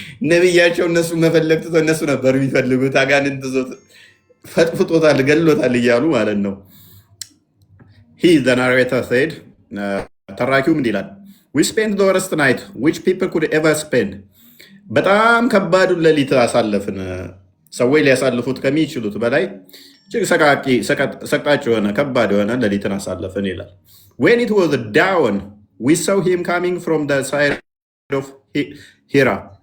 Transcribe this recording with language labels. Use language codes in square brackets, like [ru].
[am] ነብያቸው እነሱ መፈለግ ትተው እነሱ ነበር የሚፈልጉት። አጋንንት ዞት ፈጥፍጦታል ገሎታል እያሉ ማለት ነው። [en] He, the narrator, said, [am] ተራኪው ምን ይላል? [en] We spent the worst night which people could ever spend. [am] በጣም ከባዱን ሌሊት አሳለፍን። ሰዎች ሊያሳልፉት ከሚችሉት በላይ እጅግ ሰቅጣጭ የሆነ ከባድ የሆነ ሌሊትን አሳለፍን ይላል። [en] When it was dawn, we saw him coming from the side of Hira.